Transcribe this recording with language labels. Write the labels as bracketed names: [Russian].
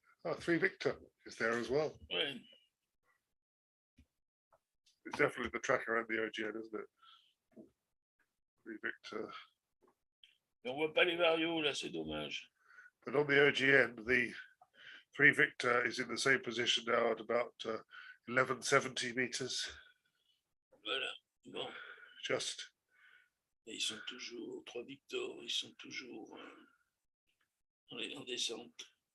[English] Oh, 3 Victor is there as well. [French] Ouais. [English] It's definitely the tracker and the OGN, isn't it? 3 Victor. [French] Mais on voit pas les varios là, c'est dommage. [English] But on the OGN, the 3 Victor is in the same position now at about 1170 meters. [French] Voilà. Bon. [English] Just. [French] Et ils sont toujours, 3 Victor, ils sont toujours en descente.